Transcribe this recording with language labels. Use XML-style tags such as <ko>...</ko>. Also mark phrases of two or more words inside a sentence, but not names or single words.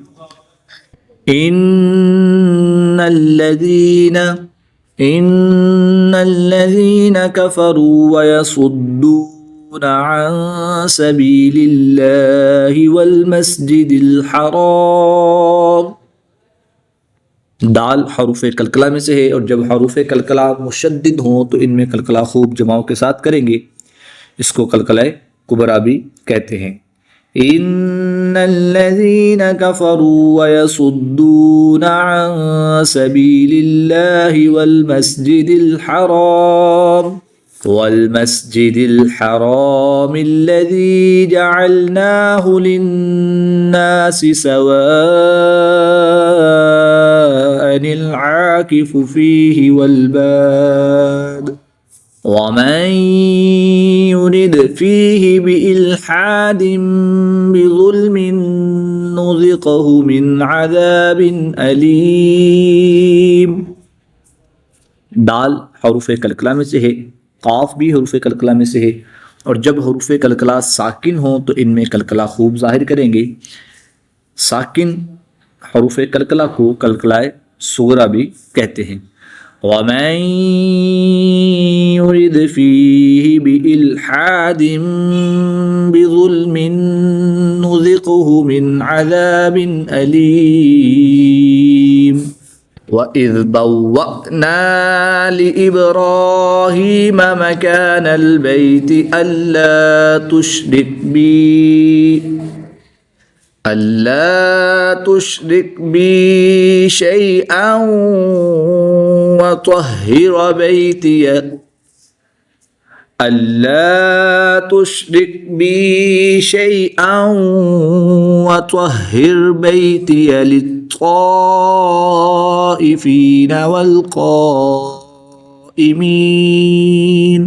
<ar>إن الذين كفروا ويصدون عن سبيل الله والمسجد الحرام.</ar> <hi>दाल हरूफ कलकला में से है और जब हरूफ कलकला मुशद्दिद हों तो इनमें कलकला खूब जमाओं के साथ करेंगे। इसको कलकला कुबरा भी कहते हैं।</hi> <ar>إن الذين كفروا ويصدون عن سبيل الله والمسجد الحرام الذي جعلناه للناس سواء العاكف فيه والباد ومن يرد فيه بإلحاد بظلم نذقه من عذاب أليم.</ar> <hi>दाल हरूफ कलकला में से है, काफ भी हरूफ कलकला में से है और जब हरूफ कलकला साकिन हो तो इनमें कलकला खूब ज़ाहिर करेंगे। साकिन हरूफ कलकला को कलकलाए सुगरा भी कहते हैं।</hi> <ar>ومن يرد فيه بإلحاد بظلم نذقه من عذاب أليم. وإذ بوأنا لإبراهيم مكان البيت أن لا تشرك بي شيئا وطهر بيتي للطائفين والقائمين.</ar>